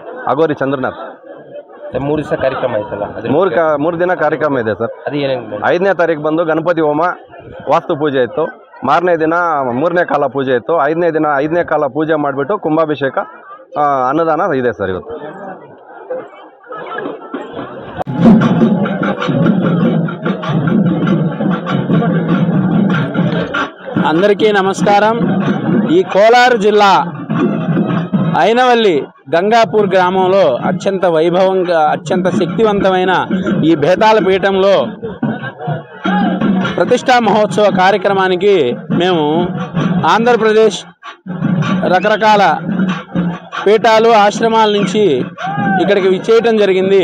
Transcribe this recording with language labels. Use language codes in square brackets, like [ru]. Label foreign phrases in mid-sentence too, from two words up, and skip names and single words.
[kn] ಅಗೋರಿ ಚಂದ್ರನಾಥ್. 3 ದಿವಸ ಕಾರ್ಯಕ್ರಮ ಆಯ್ತಲ್ಲ? 3 ದಿನ ಕಾರ್ಯಕ್ರಮ ಇದೆ ಸರ್. ಅದು ಏನೇನು? 5ನೇ ತಾರೀಕು ಬಂದು ಗಣಪತಿ ಹೋಮ, ವಾಸ್ತು ಪೂಜೆ ಇತ್ತು. 4ನೇ ದಿನ 3ನೇ ಕಾಲ ಪೂಜೆ ಇತ್ತು. 5ನೇ ದಿನ 5ನೇ ಕಾಲ ಪೂಜೆ ಮಾಡಿಬಿಟ್ಟು ಕುಂಭಾಭಿಷೇಕ, ಅನ್ನದಾನ ಇದೆ ಸರ್ ಇವತ್ತು. [te] అందరికీ నమస్కారం. ఈ కోలారు జిల్లా ఐనవల్లి గంగాపూర్ గ్రామంలో అత్యంత వైభవంగా అత్యంత శక్తివంతమైన ఈ బేతాళ పీఠంలో ప్రతిష్టా మహోత్సవ కార్యక్రమానికి మేము ఆంధ్రప్రదేశ్ రకరకాల పీఠాలు ఆశ్రమాల నుంచి ఇక్కడికి విచ్చేయటం జరిగింది.